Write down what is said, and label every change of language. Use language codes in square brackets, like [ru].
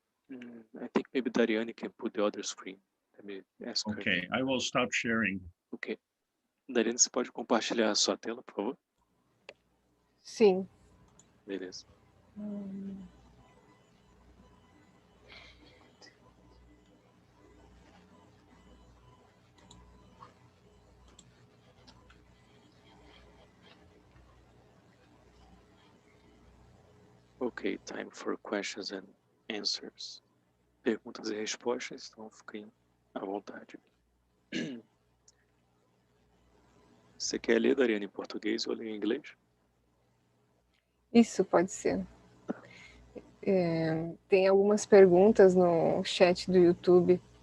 [en] I think maybe Dariane can put the other screen. Let me ask her. Okay, I will stop sharing. Ok. [pt] Dariane, você pode compartilhar a sua tela, por favor? Sim. Beleza. [en] Ok, time for questions and answers. [pt] Perguntas e respostas, então fiquem à vontade. Você quer ler, Dariane, em português ou ler em inglês? Isso pode ser. Tem algumas perguntas no chat do YouTube.